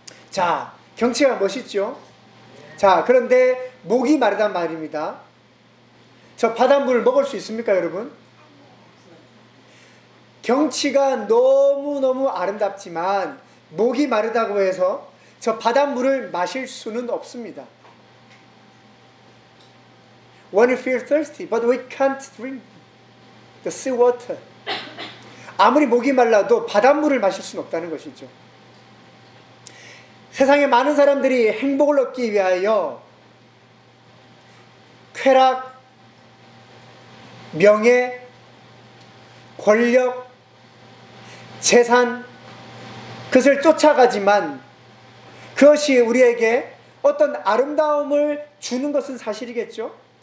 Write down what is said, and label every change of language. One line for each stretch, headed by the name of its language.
Korean: 자, 경치가 멋있죠? 자, 그런데 목이 마르단 말입니다. 저 바닷물을 먹을 수 있습니까, 여러분? 경치가 너무너무 아름답지만 목이 마르다고 해서 저 바닷물을 마실 수는 없습니다.
English: One feels thirsty, but we can't drink the sea water.
Korean: 아무리 목이 말라도 바닷물을 마실 수는 없다는 것이죠. 세상에 많은 사람들이 행복을 얻기 위하여 쾌락, 명예, 권력, 재산, 그것을 쫓아가지만 그것이 우리에게 어떤 아름다움을 주는 것은 사실이겠죠?